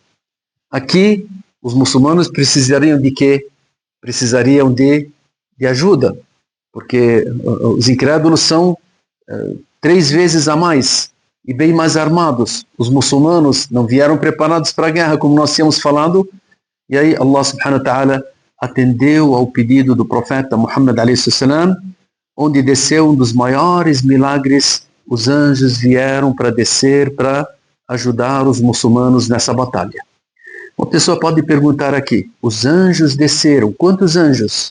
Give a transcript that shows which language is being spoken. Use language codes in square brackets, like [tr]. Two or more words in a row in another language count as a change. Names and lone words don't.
[pt] Aqui, os muçulmanos precisariam de quê? Precisariam de ajuda, porque os incrédulos são 3 vezes a mais e bem mais armados. Os muçulmanos não vieram preparados para a guerra, como nós tínhamos falado, e aí [ar] الله سبحانه وتعالى [pt] atendeu ao pedido do profeta Muhammad a.s., onde desceu um dos maiores milagres. Os anjos vieram para descer, para ajudar os muçulmanos nessa batalha. Uma pessoa pode perguntar aqui: os anjos desceram, quantos anjos?